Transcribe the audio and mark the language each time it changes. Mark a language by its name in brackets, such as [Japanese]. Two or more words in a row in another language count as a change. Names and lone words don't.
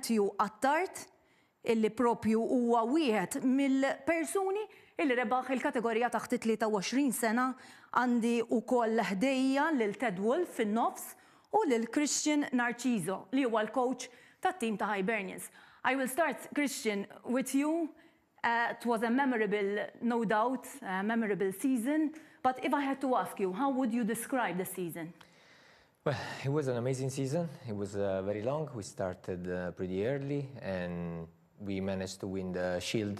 [Maltese] Matthew Attard, illi propju huwa wieħed mill-persuni illi rebaħ il-kategorija taħt 23 sena. Għandi wkoll ħdejja lil Ted Wolfe fin-nofs u lil Christian Narciso li huwa l-coach tat-tim ta' Hibernians. [English] I will start, Christian, with you. It was a memorable, no doubt, memorable season. But if I had to ask you, how would you describe the season? Well, it was an amazing season. It was very long. We started pretty early, and we managed to win the Shield.